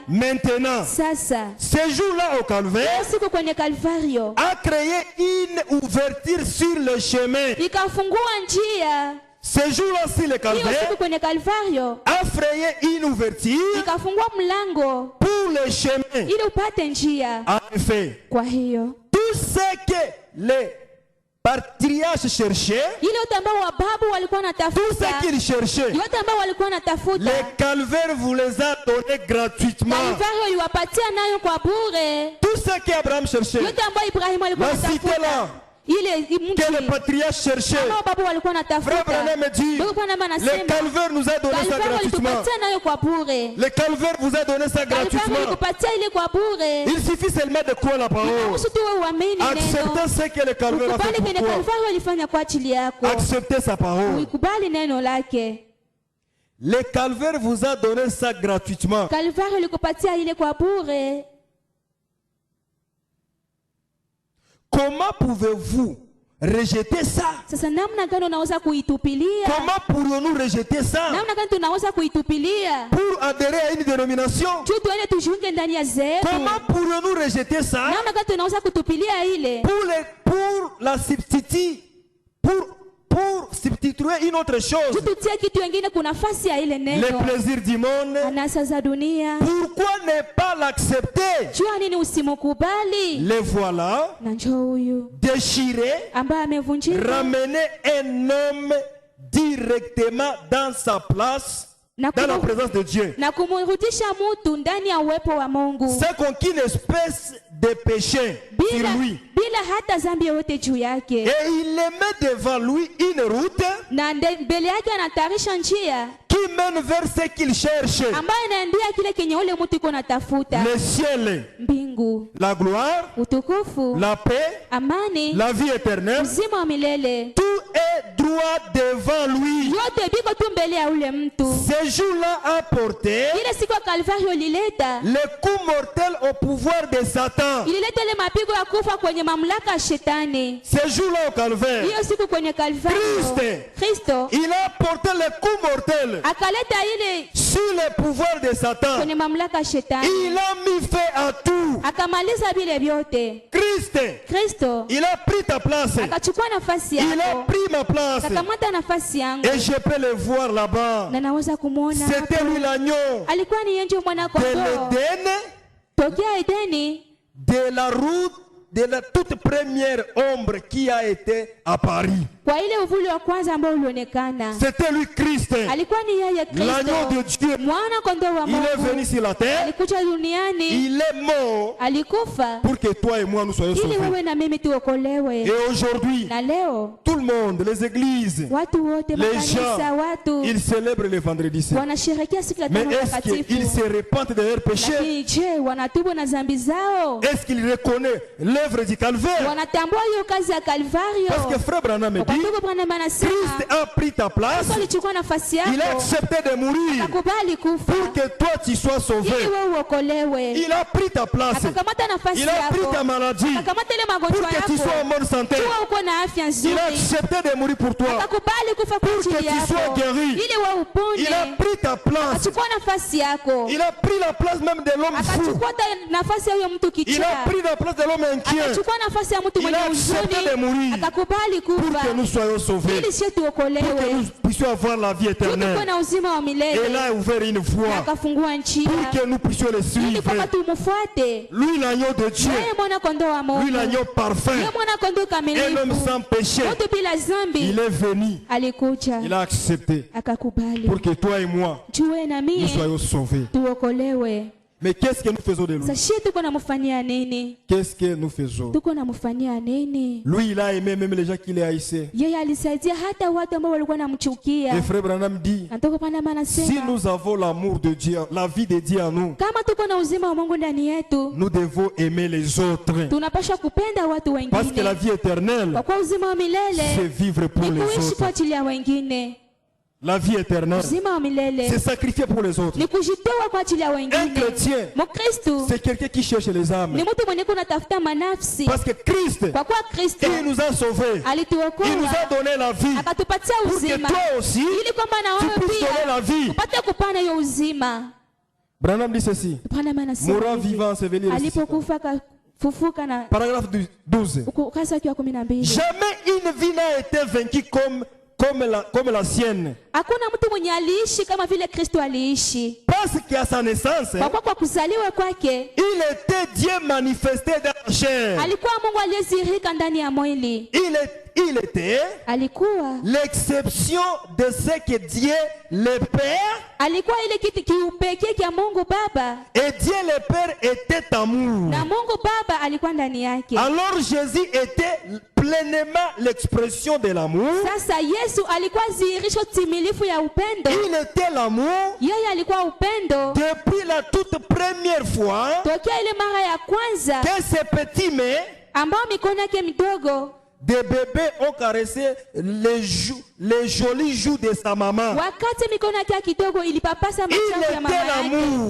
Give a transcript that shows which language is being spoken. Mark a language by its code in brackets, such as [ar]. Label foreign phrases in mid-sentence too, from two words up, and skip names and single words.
[fr] maintenant. [sw] Sasa [fr] Ce jour-là au Calvaire [sw] siku kwenye Kalvario [fr] a créé une ouverture sur le chemin. [sw] ikafungua njia. [fr] Ce jour-là sur le [sw] Hiyo [fr] Calvaire [sw] siku kwenye Kalvario [fr] a frayé une ouverture [sw] ikafungua mlango [fr] pour le chemin. [sw] ili upate njia. [fr] En effet, [sw] Kwa hiyo [fr] tout ce que les patriarches cherchaient, [sw] ile yote ambao wababu walikuwa [fr] tout ce [sw] wanatafuta, [fr] qu'ils cherchaient, [sw] yote ambao walikuwa wanatafuta, [fr] le Calvaire vous les a donnés gratuitement. [sw] Kalvario iliwapatia nayo kwa bure. [fr] Tout ce qu'Abraham cherchait, [sw] Yote ambayo Ibrahimu alikuwa [fr] la cité là, [sw] anatafuta, ile [fr] que les [sw] mji [fr] patriarches cherchaient, [sw] ambao babu walikuwa [fr] Frère [sw] wanatafuta, [fr] Branham me dit, [sw] ndugu Branham [fr] le [sw] anasema [fr] Calvaire nous a donné ça [sw] Kalvario [fr] gratuitement. [sw] alitupatia nayo kwa bure. [fr] Le Calvaire vous a donné ça [sw] Kalvario [fr] gratuitement. [sw] alikupatia ile kwa bure. [fr] Il suffit seulement de croire la parole. [sw] Inahusu tu wewe uamini neno. [fr] Acceptez ce que le Calvaire a [sw] Ukubali [fr] fait [sw] kile [fr] pour toi. [sw] Kalvario alifanya kwa ajili yako. [fr] Acceptez sa parole. [sw] Uikubali neno lake. [fr] Le Calvaire vous a donné ça gratuitement. [sw] Kalvario alikupatia ile kwa bure. [fr] Comment pouvez-vous rejeter ça? [sw] Sasa namna gani unaweza kuitupilia? [fr] Comment pourrions-nous rejeter ça? [sw] Namna gani tunaweza kuitupilia? [fr] Pour adhérer à une dénomination? [sw] Tu tuende tujiunge ndani ya zetu. [fr] Comment pourrions-nous rejeter ça? [sw] Namna gani tunaweza kutupilia ile? [fr] Pour la substituer, pour substituer une autre chose, [sw] Tutie kitu kingine kuna nafasi ya ile [fr] les [sw] neno. [fr] plaisirs du monde. [sw] Anasa za dunia. [fr] Pourquoi ne pas l'accepter? [sw] Jua nini usimukubali? [fr] Les voilà [sw] Na njoo huyu [fr] déchirés, [sw] ambaye amevunjika [fr] ramener un homme directement dans sa place, [sw] na [fr] dans la présence de Dieu. [sw] na kumrudisha mtu ndani ya uwepo wa Mungu [fr] C'est qu'aucune espèce de péché [sw] bila, [fr] sur lui. [sw] bila hata zambi yoyote juu yake, [fr] Et il le met devant lui une route [sw] na mbele yake anatayarisha njia [fr] qui mène vers ce qu'il cherche. [sw] ambayo inaendea kile kenye ule mtu iko natafuta: [fr] Le ciel, [sw] mbingu, [fr] la gloire, [sw] utukufu, [fr] la paix, [sw] amani, [fr] la vie éternelle. [sw] uzima wa milele. [fr] Tout est droit devant lui. [sw] Yote biko tu mbele ya ule mtu. [fr] Ce jour-là a porté [sw] Ile siku ya Kalvario ilileta [fr] le coup mortel au pouvoir de Satan. [sw] ilileta ile mapigo ya kufa kwenye mamlaka ya shetani. [fr] Ce jour-là au Calvaire, [sw] Hiyo siku kwenye Kalvario Kristo [fr] il a porté le coup mortel [sw] akaleta ile [fr] sur le pouvoir de Satan. [sw] kwenye mamlaka ya shetani, [fr] Il a mis fin à tout. [sw] akamaliza vile vyote. Kristo [fr] Il a pris ta place. [sw] akachukua nafasi [fr] Il a [sw] yako, [fr] pris ma place. [sw] akakamata nafasi yangu, [fr] Et je peux le voir là-bas. [sw] na naweza kumwona [fr] C'était [sw] hapo. [fr] lui l'agneau [sw] Alikuwa ni yeye mwana [fr] de [sw] kondoo [fr] l'Éden, [sw] tokea Edeni, [fr] de la route, de la toute première ombre qui a été à Paris. [sw] kwa ile uvuli wa kwanza ambao ulionekana. [fr] C'était lui Christ, [sw] Alikuwa ni yeye [fr] l'agneau de [sw] Kristo, [fr] Dieu. [sw] mwana kondoo wa [fr] Il est venu [sw] Mungu. [fr] sur la terre. [sw] Alikuja duniani, [fr] Il est mort [sw] alikufa [fr] pour que toi et moi nous soyons [sw] ili [fr] sauvés. [sw] wewe na mimi tuokolewe. [fr] Et aujourd'hui, [sw] Na leo [fr] tout le monde, les églises, [sw] watu wote, [fr] les [sw] makanisa, [fr] gens, [sw] watu [fr] ils célèbrent le vendredi saint. [sw] wanasherehekea siku ya [fr] Mais [sw] tano [fr] est-ce qu'ils [sw] takatifu. [fr] se repentent de leurs péchés? [sw] Lakini je, wanatubu na dhambi zao? [fr] Est-ce qu'ils reconnaissent l'œuvre du calvaire? [sw] Wanatambua hiyo kazi ya Kalvario? [fr] Parce que Frère Branham me [sw] Kwa [fr] dit, [sw] ndugu Branham anasema [fr] Christ a pris ta place, [sw] Yesu alichukua nafasi [fr] il a [sw] yako, [fr] accepté de mourir [sw] akakubali kufa [fr] pour que toi tu sois sauvé. [sw] ili wewe uokolewe. [fr] Il a pris ta place, [sw] Akakamata nafasi [fr] il a pris [sw] yako, [fr] ta maladie [sw] akakamata ile [fr] pour [sw] magonjwa [fr] que tu sois en [sw] yako, [fr] bonne santé. [sw] tuwe uko na afya [fr] Il a [sw] nzuri, [fr] accepté de mourir pour toi. [sw] akakubali kufa kwa [fr] que [sw] ajili [fr] tu sois [sw] yako [fr] guéri. [sw] ili wewe upone. [fr] Il a pris ta place. [sw] Akachukua nafasi yako, [fr] Il a pris la place même de l'homme fou. [sw] akachukua hata nafasi ya huyo mtu [fr] Il [sw] kichaa, [fr] a pris la place de l'homme inquiet [sw] akachukua nafasi ya mtu [fr] Il [sw] mwenye [fr] a accepté de [sw] huzuni, [fr] mourir [sw] akakubali [fr] pour [sw] kufa [fr] que nous soyons sauvés, [sw] ili sisi [fr] pour que [sw] tuokolewe, [fr] nous puissions avoir la vie [sw] tuwe [fr] éternelle. [sw] na uzima wa [fr] Et [sw] milele. [fr] là, il a ouvert une [sw] Na [fr] voie [sw] akafungua njia [fr] pour que nous puissions le [sw] ili [fr] suivre. [sw] kwamba tumfuate [fr] Lui, l'agneau de Dieu, [sw] yeye, mwana kondoo wa [fr] lui, [sw] Mungu, [fr] l'agneau parfait, [sw] yeye mwana kondoo [fr] un homme [sw] kamilifu, [fr] sans péché. [sw] mtu bila dhambi. [fr] Il est venu, [sw] Alikuja [fr] il a accepté [sw] akakubali [fr] pour que toi et moi, [sw] tuwe na [fr] nous [sw] mie [fr] soyons sauvés. [sw] tuokolewe. [fr] Mais qu'est-ce que nous faisons de lui? [sw] Sasa shi tuko namfanyia nini? [fr] Qu'est-ce que nous faisons? [sw] Tuko namfanyia nini? [fr] Lui, il a aimé même les gens qui les haïssaient. [sw] Yeye alisaidia hata watu ambao walikuwa [fr] Et [sw] namchukia. [fr] frère Branham dit, [sw] Natoka pale [fr] si [sw] anasema [fr] nous avons l'amour de Dieu, la vie de Dieu en nous, [sw] kama tuko na uzima wa Mungu ndani yetu, [fr] nous devons aimer les autres. [sw] tunapaswa kupenda watu [fr] Parce que la [sw] wengine, [fr] vie éternelle, [sw] kwa kuwa uzima wa [fr] c'est [sw] milele [fr] vivre pour [sw] ni [fr] les [sw] kuishi kwa [fr] autres. [sw] ajili ya wengine. [fr] La vie éternelle, [sw] uzima wa milele [fr] c'est sacrifié pour les autres. [sw] ni kujitoa kwa ajili ya [fr] Un [sw] wengine. [fr] chrétien, [sw] Mkristo [fr] c'est quelqu'un qui cherche les âmes. [sw] ni mtu mwenye kunatafuta manafsi, [fr] Parce que Christ, [sw] kwa kuwa Kristo [fr] il nous a sauvés. Il nous [sw] alituokoa [fr] a donné la vie. [sw] akatupatia [fr] Pour que [sw] uzima, [fr] toi aussi, [sw] ili kwamba na [fr] tu [sw] wewe [fr] puisses donner la [sw] pia [fr] vie. [sw] upate kupana hiyo uzima. [fr] Branham dit ceci. [sw] Branham anasema [fr] Mourant, [sw] hivi, [fr] vivant, enseveli, ressuscitant. [sw] alipokufa akafufuka na [fr] Paragraphe 12. [sw] ukurasa wa 12. [fr] Jamais une vie n'a été vaincue comme la sienne. [sw] Hakuna mtu mwenye aliishi kama vile Kristo aliishi. [fr] Parce qu'à sa naissance, [sw] Kwa kuwa kwa kuzaliwa kwake [fr] il était Dieu manifesté dans la chair. [sw] alikuwa Mungu aliyezihirika ndani ya mwili. [fr] Il était [sw] Alikuwa [fr] l'exception de ce que Dieu le Père, [sw] alikuwa ile kitu kiupekee kia Mungu Baba, [fr] et Dieu le Père était amour. [sw] na Mungu Baba alikuwa ndani yake. [fr] Alors Jésus était pleinement l'expression de l'amour. [sw] Sasa Yesu alikuwa dhihirisho timilifu ya upendo. [fr] Il était l'amour [sw] Yeye alikuwa upendo [fr] depuis la toute première fois [sw] tokea ile mara ya kwanza [fr] que ses petits mains [sw] ambao mikono yake midogo [fr] des bébés ont caressé les jolis joues de sa maman. [sw] wakati mikono yake kidogo ilipapasa macho ya mama [fr] était l'amour.